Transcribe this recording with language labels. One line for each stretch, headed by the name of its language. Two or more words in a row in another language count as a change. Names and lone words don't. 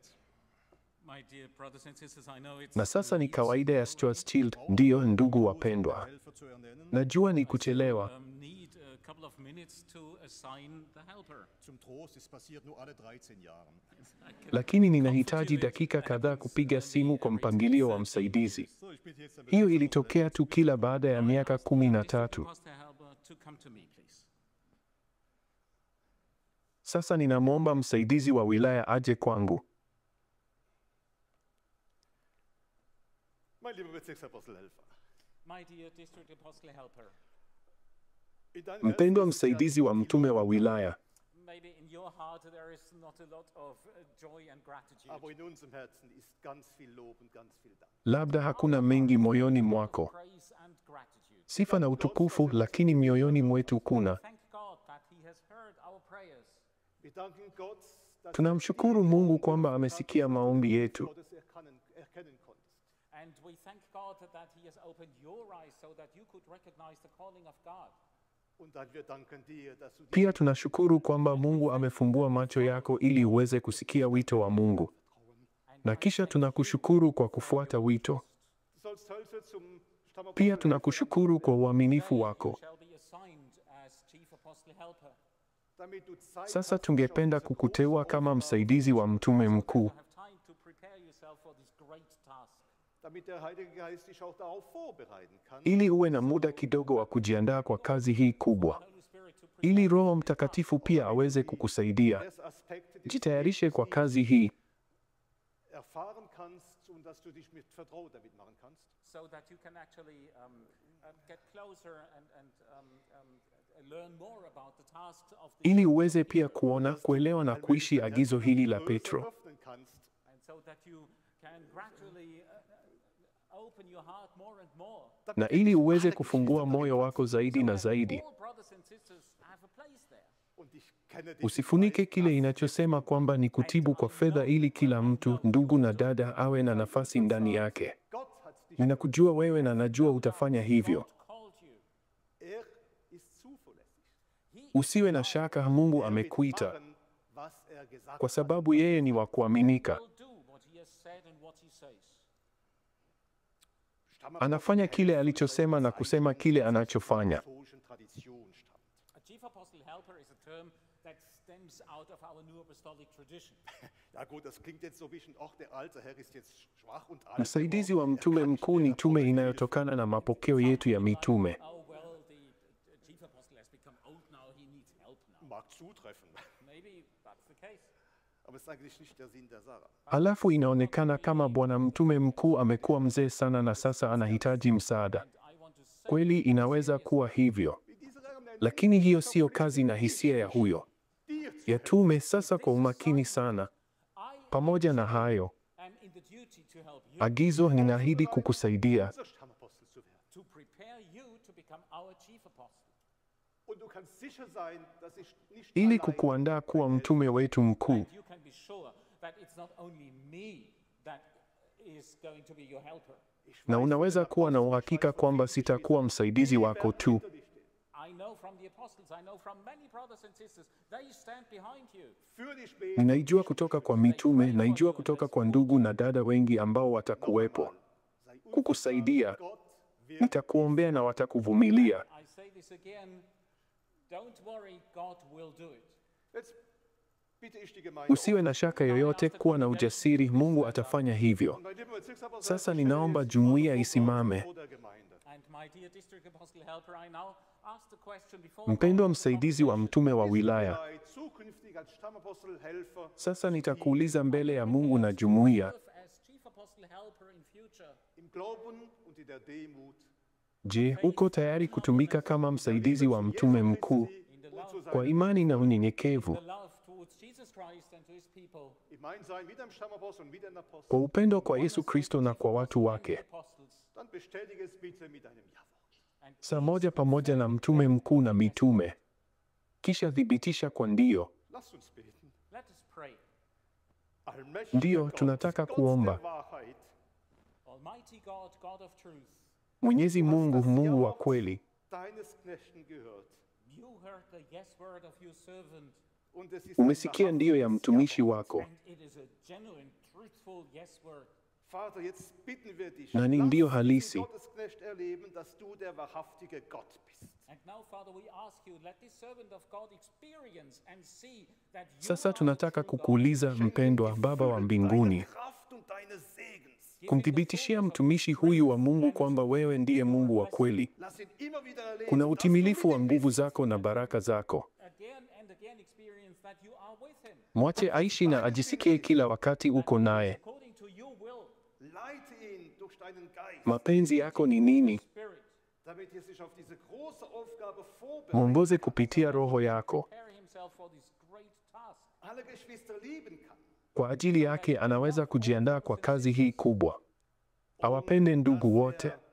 English: My dear brothers and sisters, I know it's
Swahili: Na sasa ni
English: late.
Swahili: kawaida ya Schwarzschild, ndiyo ndugu wapendwa.
German: Helfer zu ernennen.
Swahili: Najua ni kuchelewa,
English: Need a couple of minutes to assign the helper.
German: Zum Trost, es passiert nur alle 13 Jahren.
Swahili: lakini ninahitaji dakika kadhaa kupiga simu kwa mpangilio wa msaidizi.
German: So, ich bitte jetzt
Swahili: Hiyo ilitokea tu kila baada ya miaka 13.
English: Pastor helper to come to me, please.
Swahili: Sasa ninamwomba msaidizi wa wilaya aje kwangu.
German: Mein lieber Bezirksapostelhelfer.
English: My dear district apostle helper,
German: In deinem
Swahili: Mpendwa
German: Herzen ist
Swahili: msaidizi wa mtume wa wilaya,
English: maybe in your heart there is not a lot of joy and gratitude.
German: aber in unserem Herzen ist ganz viel Lob und ganz viel Dank.
Swahili: labda hakuna mengi moyoni mwako,
English: Praise and gratitude.
Swahili: sifa na utukufu, lakini mioyoni mwetu kuna.
English: Thank God that he has heard our prayers.
German: Wir danken Gott, dass
Swahili: Tunamshukuru Mungu kwamba amesikia maombi yetu.
German: Gottes erkennen konntest.
English: And we thank God that he has opened your eyes so that you could recognize the calling of God.
German: Und dann wir danken dir, dass du
Swahili: Pia tunashukuru kwamba Mungu amefumbua macho yako ili uweze kusikia wito wa Mungu. Na kisha tunakushukuru kwa kufuata wito.
German: Du sollst Hilfe zum
Swahili: Pia tunakushukuru kwa uaminifu wako.
English: Shall be assigned as chief apostle helper.
German: damit du Zeit
Swahili: Sasa
German: hast,
Swahili: tungependa kukuteua kama msaidizi wa mtume mkuu,
English: Have time to prepare yourself for this great task.
German: damit der Heilige Geist dich auch darauf vorbereiten kann,
Swahili: ili uwe na muda kidogo wa kujiandaa kwa kazi hii kubwa,
English: Holy Spirit to prepare
Swahili: ili Roho Mtakatifu pia aweze kukusaidia.
German: erst Aspekte des
Swahili: Jitayarishe kwa kazi hii
German: erfahren kannst und dass du dich mit Vertrauen damit machen kannst.
English: so that you can actually get closer and learn more about the tasks of the
Swahili: ili uweze pia kuona, kuelewa na kuishi agizo hili la Petro,
German: Öffnen kannst,
English: and so that you can gradually open your heart more and more.
Swahili: na ili uweze kufungua moyo wako zaidi na zaidi.
English: All brothers and sisters have a place there.
German: und ich kenne dich.
Swahili: Usifunike kile inachosema kwamba ni kutibu kwa fedha, ili kila mtu, ndugu na dada, awe na nafasi ndani yake.
German: Gott hat dich,
Swahili: Ninakujua wewe na najua utafanya hivyo.
English: Called you.
German: er ist zuverlässig.
Swahili: Usiwe na shaka, Mungu
German: Er wird
Swahili: amekuita,
German: machen, was er gesagt
Swahili: kwa
German: hat.
Swahili: sababu yeye ni wa kuaminika.
English: Will do what he has said and what he says.
Swahili: Anafanya kile alichosema na kusema kile anachofanya.
German: Apostolischen Tradition stammt.
English: A chief apostle helper is a term that stems out of our new apostolic tradition.
German: Ja gut, das klingt jetzt so ein bisschen, ach, der alte Herr ist jetzt schwach und alt.
Swahili: Msaidizi wa mtume mkuu ni tume inayotokana na mapokeo yetu ya mitume.
English: Oh, well, the chief apostle has become old now, he needs help now.
German: Mag zutreffen,
English: Maybe that's the case.
German: aber es ist eigentlich nicht der Sinn der Sache.
Swahili: Alafu inaonekana kama bwana mtume mkuu amekuwa mzee sana na sasa anahitaji msaada.
English: I want to say
Swahili: Kweli inaweza kuwa hivyo,
German: Wie dieser Herr nennt,
Swahili: lakini hiyo siyo kazi na hisia ya huyo.
German: dir zu
Swahili: Ya tume sasa kwa umakini sana.
English: I
Swahili: Pamoja na hayo,
English: am in the duty to help you,
Swahili: agizo, ninaahidi kukusaidia
German: unser Stammapostel zu werden.
English: to prepare you to become our chief apostle.
German: Und du kannst sicher sein, dass ich nicht
Swahili: ili
German: allein
Swahili: kukuandaa kuwa mtume wetu mkuu.
English: And you can be sure that it's not only me that is going to be your helper.
Swahili: Na unaweza kuwa na uhakika kwamba sitakuwa msaidizi wako tu.
English: I know from the apostles, I know from many brothers and sisters, they stand behind you.
German: für dich beten.
Swahili: Ninaijua kutoka kwa mitume, naijua kutoka kwa ndugu na dada wengi ambao watakuwepo
German: Sei
Swahili: kukusaidia.
German: Gott wird
Swahili: Nitakuombea na watakuvumilia.
English: I say this again, don't worry, God will do it.
German: jetzt bitte ich die Gemeinde.
Swahili: Usiwe na shaka yoyote, kuwa na ujasiri, Mungu atafanya hivyo.
German: Mein lieber Bezirksapostel,
Swahili: Sasa
German: ich
Swahili: ninaomba
German: stelle jetzt
Swahili: jumuiya
German: vor
Swahili: isimame.
German: vor der Gemeinde.
English: And my dear district apostle helper, I now ask the question before
Swahili: Mpendwa msaidizi wa mtume wa wilaya,
German: Bereit, zukünftig als Stammapostelhelfer
Swahili: sasa nitakuuliza mbele ya Mungu na jumuiya,
English: as chief apostle helper in future.
German: im Glauben und in der Demut.
Swahili: je, uko tayari kutumika kama msaidizi wa mtume mkuu
English: In the love,
Swahili: kwa imani na unyenyekevu,
English: the love towards Jesus Christ and to his people.
German: Im Einssein mit dem Stammapostel und mit den
Swahili: kwa
German: Aposteln.
Swahili: upendo kwa Yesu Kristo na kwa watu wake?
English: Apostles.
German: Dann bestätige es bitte mit einem Ja-Wort.
Swahili: Saa moja pamoja na mtume mkuu na mitume, kisha thibitisha kwa ndio.
German: Lasst uns beten.
English: Let us pray.
German: Allmächtiger
Swahili: Ndio,
German: Gott,
Swahili: tunataka
German: Gott
Swahili: kuomba.
German: der Wahrheit,
English: Almighty God, God of truth,
Swahili: Mwenyezi Mungu, Mungu wa kweli,
German: deines Knechten gehört.
English: you heard the yes word of your servant,
German: Und es ist
Swahili: umesikia ndio ya mtumishi wako,
English: and it is a genuine, truthful yes word.
German: Vater, jetzt bitten wir dich,
Swahili: na ni
German: lass
Swahili: ndio
German: diesen
Swahili: halisi.
German: Gottesknecht erleben, dass du der wahrhaftige Gott bist.
English: And now, Father, we ask you, let this servant of God experience and see that you
Swahili: Sasa
English: are the
Swahili: tunataka
English: true God.
Swahili: kukuuliza, mpendwa Baba wa mbinguni,
German: Deine Kraft und deines Segens.
Swahili: kumthibitishia mtumishi huyu wa Mungu kwamba wewe ndiye Mungu wa kweli.
German: Lass ihn immer wieder erleben,
Swahili: Kuna
German: dass du
Swahili: utimilifu
German: mit
Swahili: wa
German: ihm
Swahili: nguvu
German: bist.
Swahili: zako na baraka zako.
English: Again and again experience that you are with him.
Swahili: Mwache aishi na ajisikie kila wakati uko naye.
English: According to your will,
German: Leite ihn durch deinen Geist,
Swahili: Mapenzi yako ni nini?
English: Spirit,
German: damit er sich auf diese große Aufgabe vorbereitet.
Swahili: Mwongoze kupitia Roho yako.
English: prepare himself for this great task.
German: Alle Geschwister lieben kann.
Swahili: Kwa ajili yake anaweza kujiandaa kwa kazi hii kubwa. Awapende ndugu wote,